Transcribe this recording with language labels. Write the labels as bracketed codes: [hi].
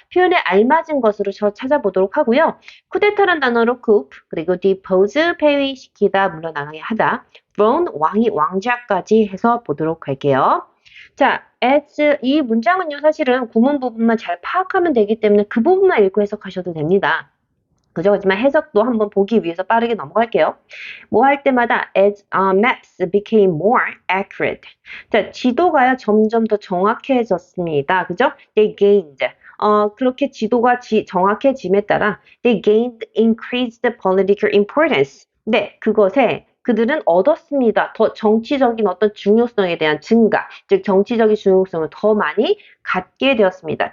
[ko] 표현에 알맞은 것으로 찾아보도록 하고요. 쿠데타란 단어로 coup, 그리고 depose, 폐위시키다, 물러나게 하다, throne, 왕이 왕자까지 해서 보도록 할게요. 자, 이 문장은요, 사실은 구문 부분만 잘 파악하면 되기 때문에 그 부분만 읽고 해석하셔도 됩니다. 그죠? 하지만 해석도 한번 보기 위해서 빠르게 넘어갈게요. 뭐 할 때마다 [en] as maps became more accurate. [ko] 자, 지도가요 점점 더 정확해졌습니다. 그죠? [en] They gained. [ko] 그렇게 지도가 정확해짐에 따라 [en] they gained increased political importance. [ko] 네, 그것에 그들은 얻었습니다. 더 정치적인 어떤 중요성에 대한 증가, 즉 정치적인 중요성을 더 많이 갖게 되었습니다.